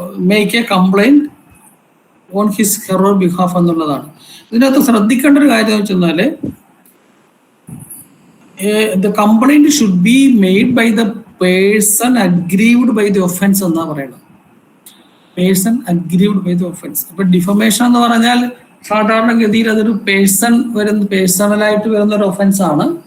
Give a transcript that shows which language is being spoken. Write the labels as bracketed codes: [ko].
[en] Make a complaint on his hero behalf എന്നുള്ളതാണ്. ഇതിനകത്ത് ശ്രദ്ധിക്കേണ്ട ഒരു കാര്യം എന്ന് വെച്ചാൽ the complaint should be made by the person aggrieved by the offense എന്നാ പറയുന്നത്. Person aggrieved by the offence. [ml] അപ്പൊ ഡിഫമേഷൻ എന്ന് പറഞ്ഞാൽ സാധാരണഗതിയിൽ അതൊരു പേഴ്സണലായിട്ട് വരുന്ന ഒരു ഒഫൻസ് ആണ്.